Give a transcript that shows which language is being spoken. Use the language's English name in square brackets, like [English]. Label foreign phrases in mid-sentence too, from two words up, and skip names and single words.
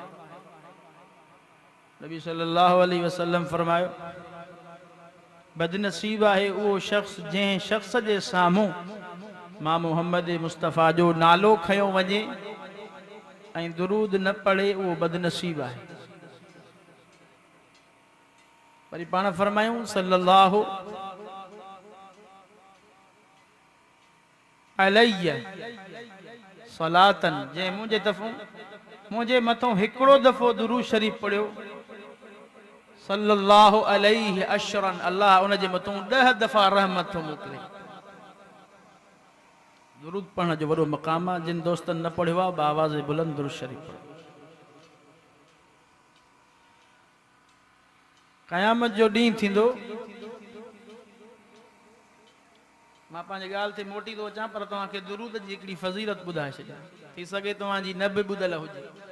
[Sindhi] नबी [Arabic] صلى الله عليه وسلم [Sindhi] फरमायो, बदनसीब आहे उहो शख्स जंहिं शख्स जे साम्हूं मां मोहम्मद मुस्तफ़ा जो नालो खयो वञे ऐं दुरूद न पढ़े, उहो बदनसीब आहे। वरी पाण फरमायूं [Arabic] صلى الله عليه صلاة, [Sindhi] जंहिं मुंहिंजे मथों हिकिड़ो दफ़ो दुरूद शरीफ़ पढ़ियो, [Arabic] صلى الله عليه عشرا, अल्लाह उन जे मथों 10 दफ़ा रहमत थो मोकिले। [Sindhi] दुरूद पढ़ण जो वॾो मक़ाम आहे। जिन दोस्तनि न पढ़ियो आहे बाआवाज़ बुलंद दुरूद शरीफ़ पढ़ो। क़यामत जो ॾींहुं थींदो, मां पंहिंजी ॻाल्हि ते मोटी थो अचां, पर तव्हांखे दुरूद जी हिकिड़ी फ़ज़ीलत ॿुधाए छॾियां, थी सघे तव्हांजी न बि ॿुधल हुजे।